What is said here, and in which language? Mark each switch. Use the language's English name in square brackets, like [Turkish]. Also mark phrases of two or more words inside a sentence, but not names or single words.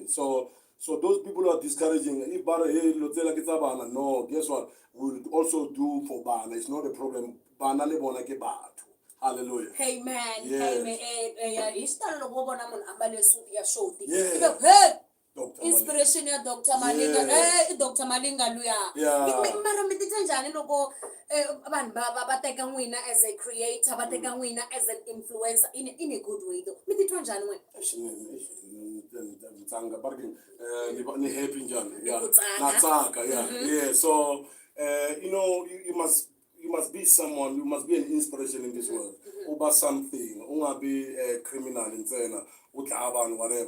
[English] So those people who are discouraging, if no, guess what? We'll also do for Bana. It's not a problem. Hallelujah. Amen. Yes. Amen. [Tsonga] Inspiration ya Dr. Malinga. Dr. Malinga luya. Mara mitita njani loko abantu bateka wina [English] as a creator, [Tsonga] bateka wina [English] as an influencer in a good way though. [Tsonga] Mitita njani wena? [English] Yeah. So you must be someone. You must be an inspiration in this world. Over something. Unga be a criminal in Zena. Whatever.